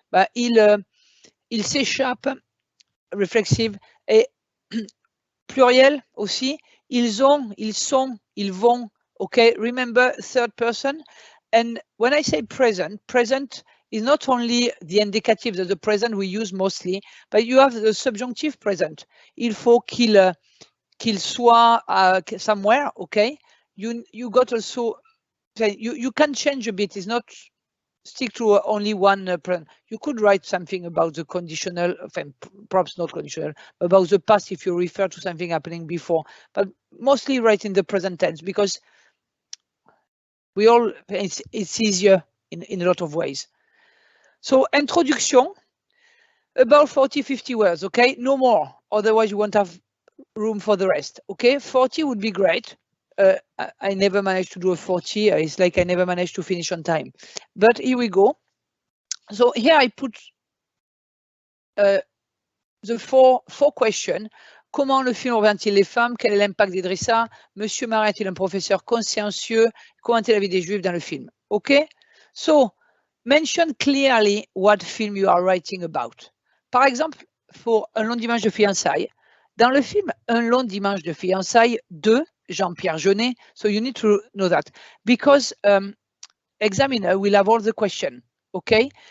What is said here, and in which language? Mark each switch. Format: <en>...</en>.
<fr>But il s'échappe, reflexive, et pluriel aussi, ils ont, ils sont, ils vont.</fr> <en>Okay, remember third person. And when I say present is not only the indicative, the present we use mostly, but you have the subjunctive present.</en> <fr>Il faut qu'il soit somewhere.</fr> <en>Okay, you got also, you can change a bit. It's not stick to only one present. You could write something about the conditional, perhaps not conditional, about the past if you refer to something happening before, but mostly write in the present tense, because It's easier in a lot of ways. So introduction, about 40-50 words, okay? No more, otherwise you won't have room for the rest, okay? 40 would be great. I never managed to do a 40. It's like I never managed to finish on time. But here we go. So here I put the four questions.</en> <fr>Comment le film revient-il les femmes? Quel est l'impact d'Idrissa? Monsieur Marat est-il un professeur consciencieux? Comment est la vie des Juifs dans le film?</fr> <en>Okay? So, mention clearly what film you are writing about.</en> <fr>Par exemple, pour Un long dimanche de fiançailles, dans le film Un long dimanche de fiançailles de Jean-Pierre Jeunet,</fr> <en>so you need to know that, because examiner will have all the question, okay?</en>